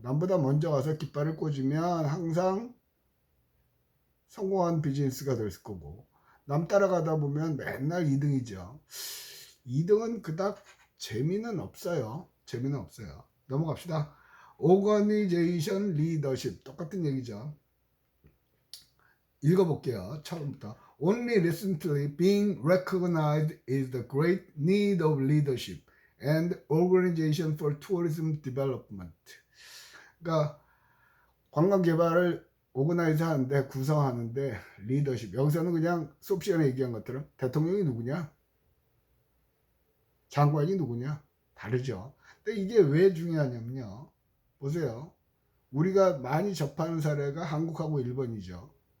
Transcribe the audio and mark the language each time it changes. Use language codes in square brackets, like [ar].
[ko] 남보다 먼저 가서 깃발을 꽂으면 항상 성공한 비즈니스가 될 거고, 남 따라가다 보면 맨날 2등이죠. 2등은 그닥 재미는 없어요. 넘어갑시다. 오거니제이션 리더십 똑같은 얘기죠. 읽어볼게요. 처음부터. [en] Only recently being recognized is the great need of leadership and organization for tourism development. [ko] 그러니까 관광 개발을 오거나이즈 하는데, 구성하는데 리더십, 여기서는 그냥 수업 시간에 얘기한 것처럼 대통령이 누구냐, 장관이 누구냐 다르죠. 근데 이게 왜 중요하냐면요, 보세요. 우리가 많이 접하는 사례가 한국하고 일본이죠.